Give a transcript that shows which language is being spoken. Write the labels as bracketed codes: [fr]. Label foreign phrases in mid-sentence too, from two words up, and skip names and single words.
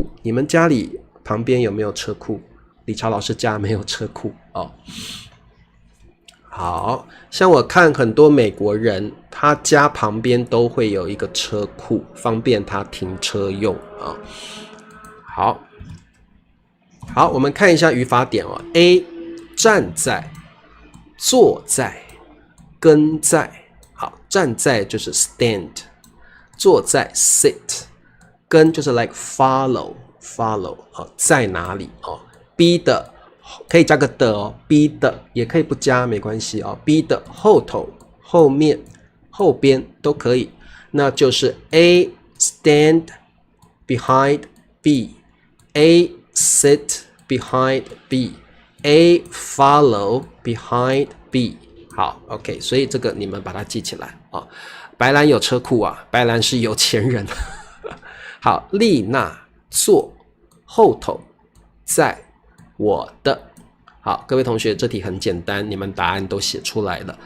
[zh] 你們家裡旁邊有沒有車庫？理查老師家沒有車庫好像我看很多美國人他家旁邊都會有一個車庫，方便他停車用好，我們看一下語法點 A 站在，坐在，跟在。好，站在就是 stand， 坐在 sit， 跟就是 [en] like follow [zh] 在哪裡B 的可以加個的B 的也可以不加沒關係B 的後頭、後面、後邊都可以。 [en] 那就是 A stand behind B， A sit behind B， A follow behind B。 [zh] 好 ，OK， 所以這個你們把它記起來白蘭有車庫白蘭是有錢人。好，麗娜坐後頭，在我的。好，各位同學，這題很簡單，你們答案都寫出來了。